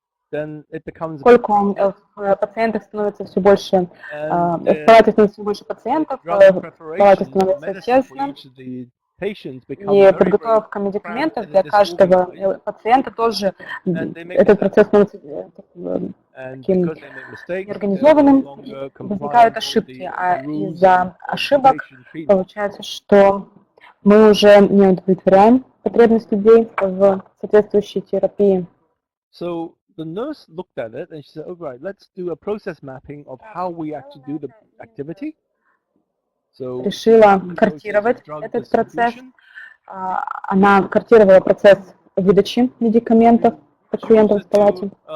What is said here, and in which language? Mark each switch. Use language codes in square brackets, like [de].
[ru] Поскольку в пациентах становится все больше, в палате становится все больше пациентов, в палате становится тесно, и подготовка медикаментов для каждого пациента тоже, этот процесс становится таким неорганизованным, возникают ошибки, а из-за ошибок получается, что мы уже не удовлетворяем потребность людей в соответствующей терапии. [en] The nurse looked at it and she said, "Oh, right, let's do a process mapping of how we actually do the activity." [ru] Решила картировать этот процесс. Она картировала процесс выдачи медикаментов пациентам в палате.